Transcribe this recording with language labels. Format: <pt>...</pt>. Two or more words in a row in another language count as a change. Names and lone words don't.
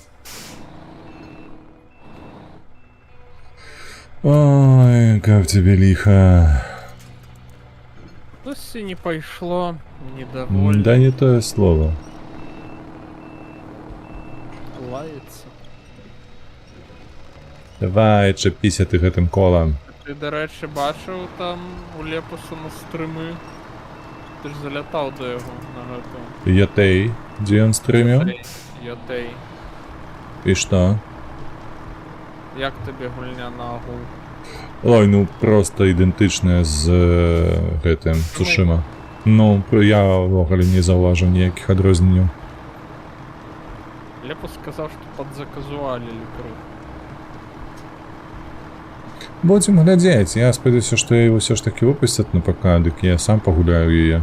<ru>Ой, как тебе лихо.</ru> <uk>Досі не пойшло, недовольно,</uk> <ru>Да не то слово.</ru> <uk>лається. Давай,</uk> <be>чепися ты гэтым колом.</be> <uk>Ти, до речі, бачив там у Лепуса на стрими? Ти ж залітав до його на готу. Йотей, де він стрімив? Йотей. І що? Як тобі гульня на агул? Ой, ну просто ідентичне з гэтым Цушима. Ну, я взагалі не зауважив ніяких відрізнень. Лепус сказав, що подзаказуалили крив.</uk> <ru>Будем глядеть.</ru> <uk>Я сподіваюся, що його все ж таки випустять на ПК, так я сам погуляю її.</uk>